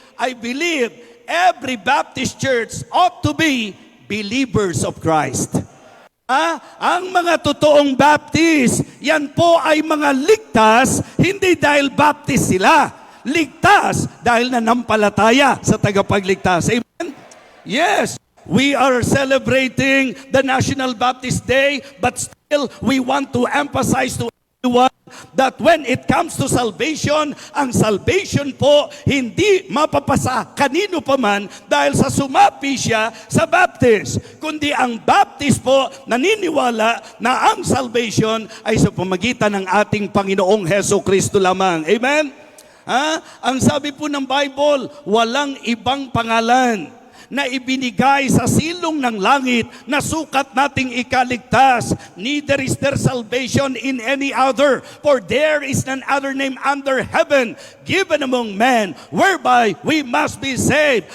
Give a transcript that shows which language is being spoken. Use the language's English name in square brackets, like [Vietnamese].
[English] I believe every Baptist church ought to be believers of Christ. [Filipino] Ang mga totoong Baptist, yan po ay mga ligtas, hindi dahil Baptist sila. Ligtas dahil nanampalataya sa tagapagligtas. Amen? [English] Yes, we are celebrating the National Baptist Day, but still we want to emphasize to everyone that when it comes to salvation, [Filipino] ang salvation po hindi mapapasa kanino pa man dahil sa sumapi siya sa Baptist. Kundi ang Baptist po naniniwala na ang salvation ay sa pamagitan ng ating Panginoong Heso Kristo lamang. Amen? Ang sabi po ng Bible, walang ibang pangalan na ibinigay sa silong ng langit na sukat nating ikaligtas. [English] Neither is there salvation in any other, for there is none other name under heaven given among men whereby we must be saved.